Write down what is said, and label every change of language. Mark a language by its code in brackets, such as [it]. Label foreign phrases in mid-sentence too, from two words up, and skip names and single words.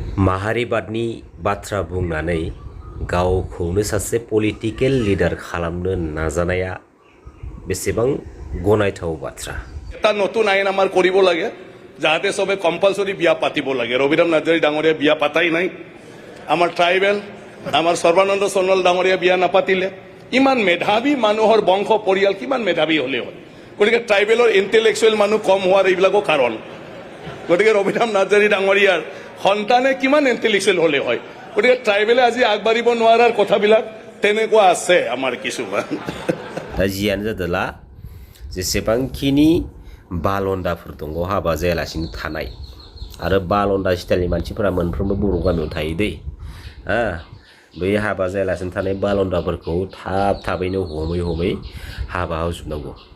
[brx] माहारिबादनि बाथ्रा बुंनानै गावखौनो सासे [en] political leader [brx] खालामनो नाजानाया बेसेबां गनायथाव बाथ्रा। [as] এটা নতুন আইন আমাৰ কৰিব লাগে যাতে সবে কম্পালসৰি বিয়া পাতিব লাগে। ৰবিৰাম নাৰ্জাৰী ডাঙৰীয়া বিয়া পাতাই নাই। আমাৰ ট্ৰাইবেল আমাৰ সৰ্বানন্দ সোণোৱাল ডাঙৰীয়া বিয়া নাপাতিলে। ইমান মেধাৱী মানুহৰ বংশ পৰিয়াল কিমান মেধাৱী হ'লে হয়। গতিকে ট্ৰাইবেলৰ ইণ্টেলেকচুৱেল মানুহ কম হোৱাৰ এইবিলাকো কাৰণ। গতিকে ৰবিৰাম নাৰ্জাৰী ডাঙৰীয়াৰ সন্তানে কিমান ইণ্টেলেকচুৱেল হ'লে হয়। গতিকে ট্ৰাইবেলে আজি আগবাঢ়িব নোৱাৰাৰ কথাবিলাক তেনেকুৱা আছে আমাৰ কিছুমান। [brx] दा जियानो जादोला जेसेबांखिनि बालन्दाफोर दङ हाबा जायालासिनो थानाय आरो बालन्दा स्टाइलनि मानसिफोरा मोनफ्रोमबो बर' गामियाव थायो दै। बै हाबा जायालासिनो थानाय बालन्दाफोरखौ थाबैनो हमै हाबा होजोबनांगौ।